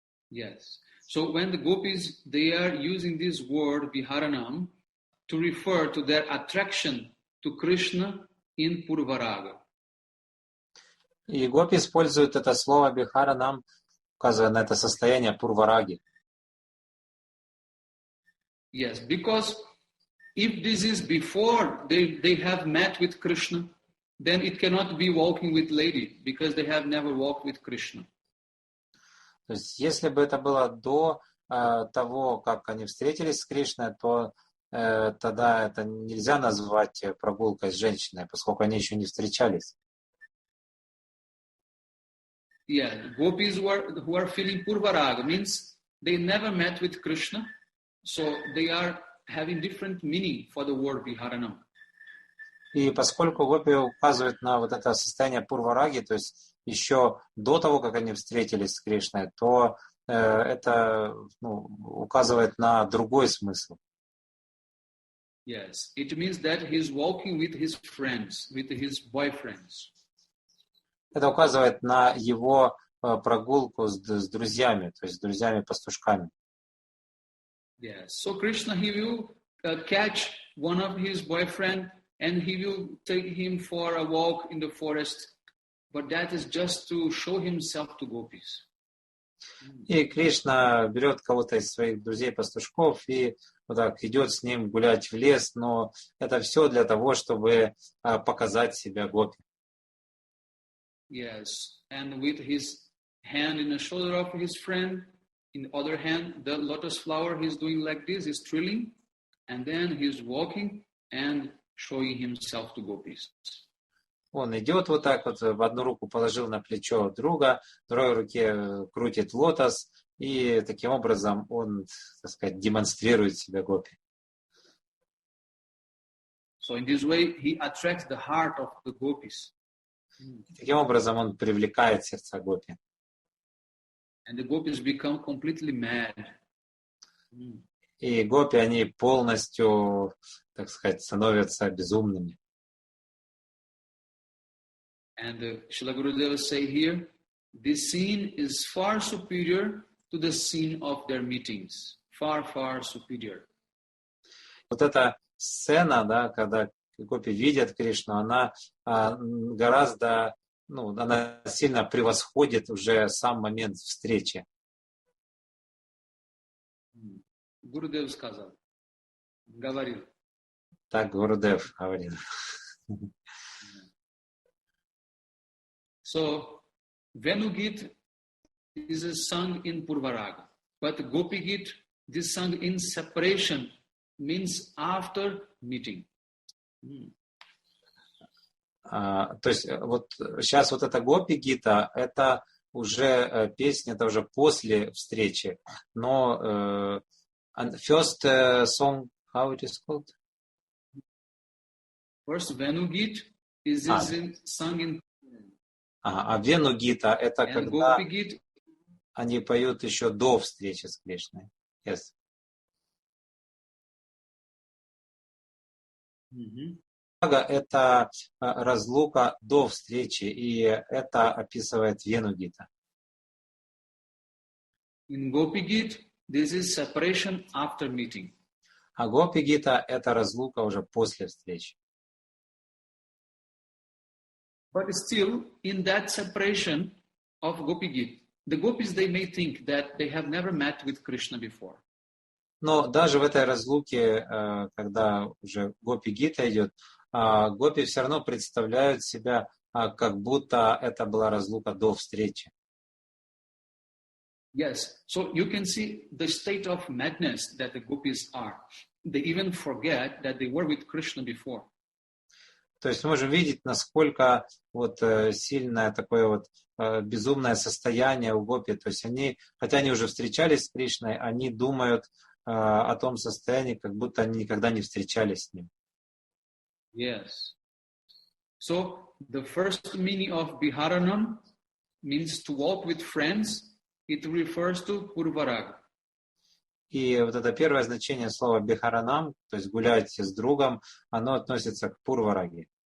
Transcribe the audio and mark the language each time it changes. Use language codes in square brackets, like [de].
[en] Yes. So when the gopis, they are using this word biharanam to refer to their attraction to Krishna in Purvaraga. [ru] И гопи используют это слово бихаранам, указывая на это состояние пурвараги. [en] Yes, because if this is before they have met with Krishna, then it cannot be walking with lady because they have never walked with Krishna. [ru] То есть, если бы это было до того, как они встретились с Кришной, то тогда это нельзя назвать прогулкой с женщиной, поскольку они еще не встречались. [en] Yeah, gopis who are feeling Purvaraga means they never met with Krishna, so they are having different meaning for the word biharanam. [ru] И поскольку гопи указывают на вот это состояние пурвараги, то есть еще до того, как они встретились с Кришной, то это указывает на другой смысл. [en] Yes, it means that he's walking with his friends, with his boyfriends. [ru] Это указывает на его прогулку с друзьями, то есть с друзьями-пастушками. [en] Yes, so Krishna, he will catch one of his boyfriend and he will take him for a walk in the forest, but that is just to show himself to gopis. [ru] И Кришна берет кого-то из своих друзей-пастушков и вот так идет с ним гулять в лес, но это все для того, чтобы показать себя гопи. [en] Yes, and with his hand in the shoulder of his friend, in the other hand, the lotus flower he's doing like this, he's trilling, and then he's walking and showing himself to gopis. [ru] Он идет вот так вот, в одну руку положил на плечо друга, в другой руке крутит лотос, и таким образом он, так сказать, демонстрирует себя гопи. [en] So in this way, he attracts the heart of the gopis. [ru] Таким образом он привлекает сердца гопи. [en] And the gopis become completely mad. [ru] И гопи, они полностью, так сказать, становятся безумными. [en] And Srila Gurudeva say here, this scene is far superior to the scene of their meetings. Far, far superior. [ru] Вот эта сцена, да, когда гопи видят Кришну, она гораздо, она сильно превосходит уже сам момент встречи. Гурудев сказал, говорил. Так Гурудев говорил. [en] So, Venugit this is sung in Purvaraga. But Gopi-gita, this is sung in separation, means after meeting. [ru] То есть вот сейчас вот эта Гопи-гита, это уже песня, это уже после встречи. Но [en] first song, how it is called? First Venu-gita is sung in. [ru] А Вену-гита это [en] and [ru] когда Gopi-gita, они поют еще до встречи с Кришной. [en] Yes. [ru] Это разлука до встречи, и это описывает Вену-гита. [en] In Gopi-gita, this is separation after meeting. [ru] А Гопи-гита это разлука уже после встречи. [en] But still, in that separation of Gopi-gita, the gopis, they may think that they have never met with Krishna before. [ru] Но даже в этой разлуке, когда уже Гопи-гита идет, гопи все равно представляют себя, как будто это была разлука до встречи. [en] Yes, so you can see the state of madness that the gopis are. They even forget that they were with Krishna before. [ru] То есть мы можем видеть, насколько вот сильное такое вот безумное состояние у гопи. То есть они, хотя они уже встречались с Кришной, они думают о том состоянии, как будто они никогда не встречались с ним. [en] Yes. So the first meaning of Viharanam means to walk with friends. It refers to Purvaraga. [ru] И вот это первое значение слова бихаранам, то есть гулять с другом, оно относится к Пурвараге.